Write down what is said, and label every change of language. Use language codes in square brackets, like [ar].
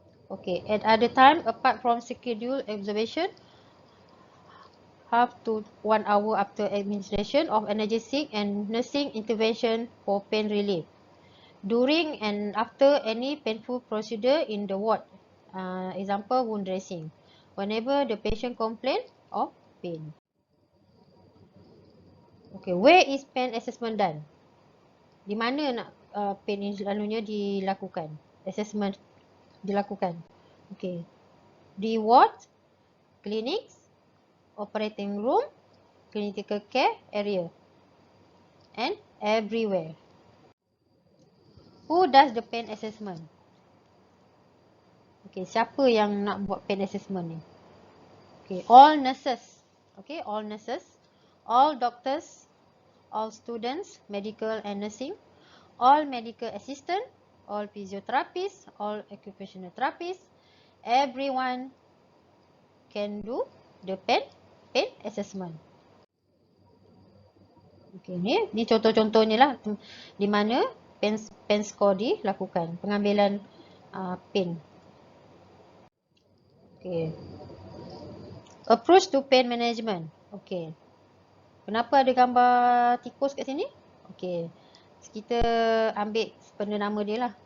[en] Okay, at other time, apart from scheduled observation, half to 1 hour after administration of analgesic and nursing intervention for pain relief. During and after any painful procedure in the ward, example wound dressing, whenever the patient complain of pain. Okay, where is pain assessment done? [ms] Di mana nak pain ini selalunya dilakukan? Assessment dilakukan. [en] Okay, [ms] di [en] ward, clinics, operating room, clinical care area, and everywhere. Who does the pain assessment? [ms] Okay, siapa yang nak buat pain assessment ni? Okay, [en] all nurses. Okay, all nurses, all doctors, all students, medical and nursing, all medical assistant, all physiotherapists, all occupational therapists, everyone can do the pain assessment. [ms] Okay, ni contoh-contohnya lah di mana pain score dilakukan, pengambilan pain. [en] Okay. Approach to pain management. [ms] Okay. Kenapa ada gambar tikus kat sini? Okay. Kita ambil benda nama dia lah.